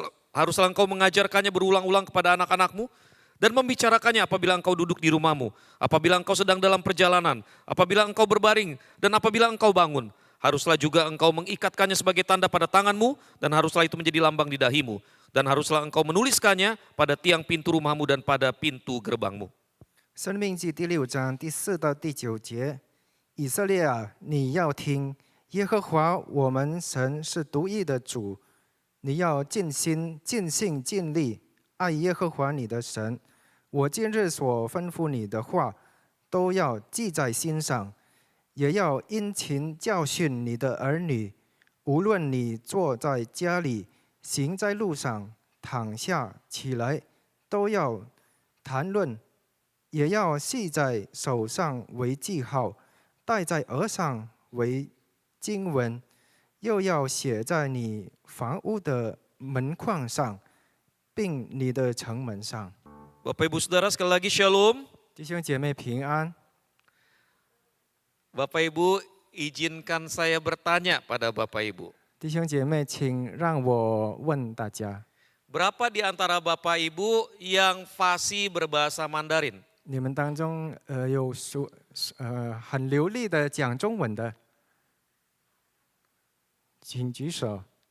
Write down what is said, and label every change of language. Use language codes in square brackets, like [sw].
[id] Haruslah engkau mengajarkannya berulang-ulang kepada anak-anakmu dan membicarakannya apabila engkau duduk di rumahmu, apabila engkau sedang dalam perjalanan, apabila engkau berbaring dan apabila engkau bangun. Haruslah juga engkau mengikatkannya sebagai tanda pada tanganmu dan haruslah itu menjadi lambang di dahimu. Dan haruslah engkau menuliskannya pada tiang pintu rumahmu dan pada pintu gerbangmu. [zh] 生命记第6章第4到第9节，以色列啊，你要听，耶和华我们神是独一的主，你要尽心、尽性、尽力爱耶和华你的神。我今日所吩咐你的话，都要记在心上，也要殷勤教训你的儿女。无论你坐在家里，行在路上，躺下起来，都要谈论。也要系在手上为记号，戴在额上为经文，又要写在你房屋的门框上，并你的城门上。 [id] Bapak Ibu Saudara, sekali lagi Shalom. [zh] 弟兄姐妹平安。 [id] Bapak Ibu, izinkan saya bertanya pada Bapak Ibu. [zh] 弟兄姐妹，请让我问大家， [id] Berapa di antara Bapak Ibu yang fasih berbahasa Mandarin? [zh] 你们当中有很流利的讲中文的，请举手。